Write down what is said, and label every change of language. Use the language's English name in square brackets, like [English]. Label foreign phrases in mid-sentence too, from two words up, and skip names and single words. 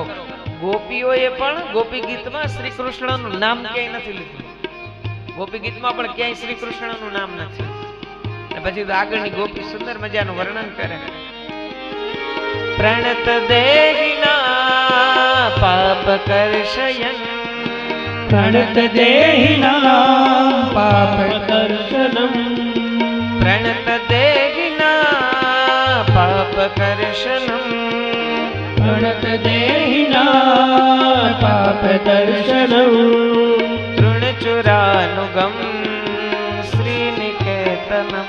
[Gujarati] ગોપીઓએ પણ ગોપી ગીતમાં શ્રી કૃષ્ણનું નામ ક્યાંય નથી લીધું. ગોપી ગીતમાં પણ ક્યાંય શ્રી કૃષ્ણનું નામ નથી. અને પછી તો આગળની ગોપી સુંદર મજાનું વર્ણન કરે. [Sanskrit] प्रणत देहिना पाप कर्षयन, પ્रणत देहिनां पापकर्षणम्, प्रणत देहिना पापकर्षणम्, प्रणत देहिनां पापकर्षणम्, तृणचुरानुगं श्रीनिकेतनम्,